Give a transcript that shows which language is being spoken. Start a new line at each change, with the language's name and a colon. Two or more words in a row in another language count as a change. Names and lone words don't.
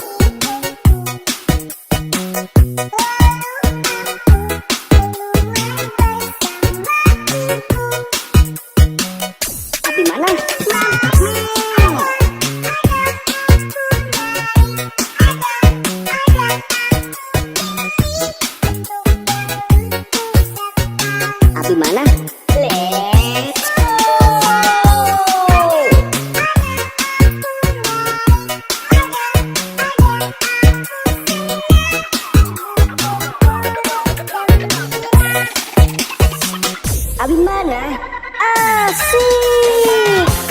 Indonesian: Abimana mantap Ming.
English: Abimana let's go.
Indonesian: Abimana asik.